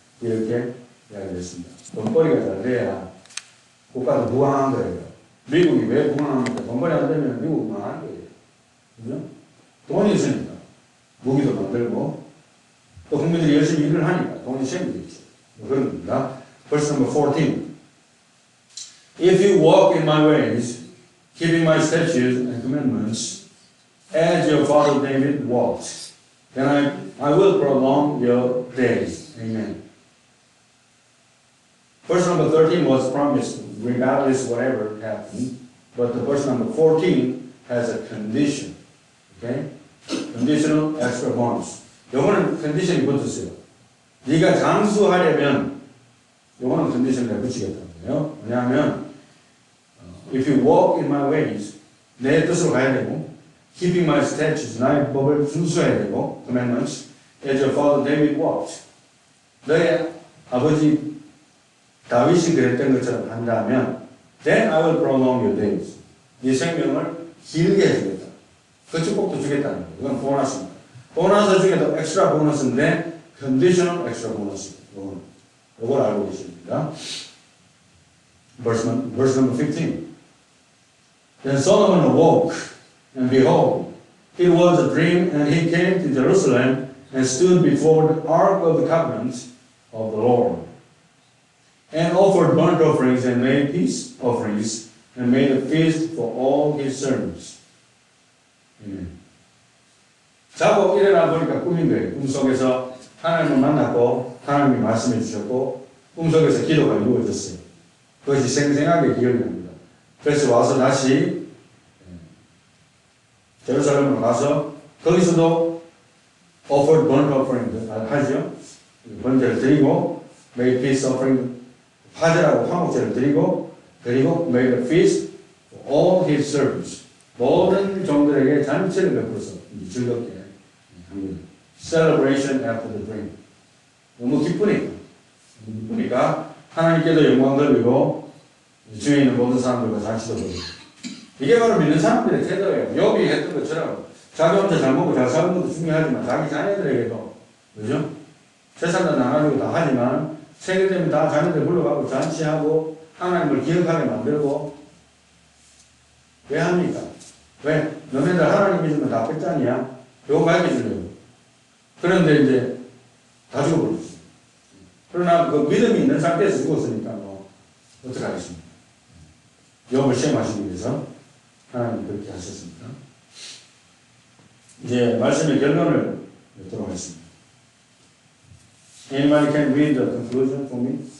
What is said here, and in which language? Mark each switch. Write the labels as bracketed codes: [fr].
[ko] 이렇게 이야기했습니다. 돈벌이가 잘 돼야 국가도 부강한 거예요. 미국이 왜 부강합니까? 돈벌이 안 되면 미국 망하는 거예요. 그죠? 돈이 있으니까 무기도 만들고 또 국민들이 열심히 일을 하니까 돈이 생기겠죠. 그런 겁니다. [en] Verse number 14. If you walk in my ways, keeping my statutes and commandments, as your father David walked, then I will prolong your days. Amen. Verse number 13 was promised regardless whatever happened, but the verse number 14 has a condition. Okay? Conditional extra bonus. [ko] 요거는 컨디션이 붙었어요. 네가 장수하려면 요거는 컨디션을 붙이겠다는 거예요. 왜냐하면 [en] if you walk in my ways, [ko] 내 뜻으로 가야 되고 [en] keeping my statutes, [ko] 나의 법을 준수해야 되고 [en] commandments, as your father David walked. [ko] 너의 아버지 다윗이 그랬던 것처럼 한다면 [en] then I will prolong your days. [ko] 네 생명을 길게 해주겠다. 그 축복도 주겠다는 거예요. 이건 보너스입니다. 보너스 중에도 엑스트라 보너스인데 [en] conditional extra [ko] 보너스. 이걸 알고 계십니다. [en] Verse number 15. Then Solomon awoke, and behold, it was a dream, and he came to Jerusalem and stood before the ark of the covenant of the Lord, and offered burnt offerings and made peace offerings, and made a feast for all his servants. Amen. [ko] 자고 일어나 보니까 꿈인 거예요. 꿈속에서 하나님을 만났고 하나님이 말씀해 주셨고 꿈속에서 기도가 이루어졌어요. 그것이 생생하게 기억이 납니다. 그래서 와서 다시 제루살렘으로 가서 거기서도 [en] offered burnt offering [ko] 하죠. 번제를 드리고 [en] made peace offering [ko] 화제라고 화목제를 드리고 그리고 [en] made a feast for all his servants. [ko] 모든 종들에게 잔치를 베풀어서 즐겁게 합니다. [en] Celebration after the dream. [ko] 너무 기쁘니까 하나님께도 영광 돌리고 주위에 있는 모든 사람들과 잔치도 벌이고. 이게 바로 믿는 사람들의 태도예요. 욥이 했던 것처럼 자기 혼자 잘 먹고 잘 사는 것도 중요하지만 자기 자녀들에게도 그죠? 재산도 나눠주고 다 하지만 생일 되면 다 자녀들 불러가고 잔치하고 하나님을 기억하게 만들고 왜 합니까? 왜? 너네들 하나님 믿으면 다 끝장이야? 요거 가르쳐주려고. 그런데 이제 다 죽어버렸어. 그러나 그 믿음이 있는 상태에서 죽었으니까 뭐 어떡하겠습니까? 욥을 시험하시기 위해서 하나님 그렇게 하셨습니다. 이제 말씀의 결론을 맺도록 하겠습니다. [en] Anybody can read the conclusion for me?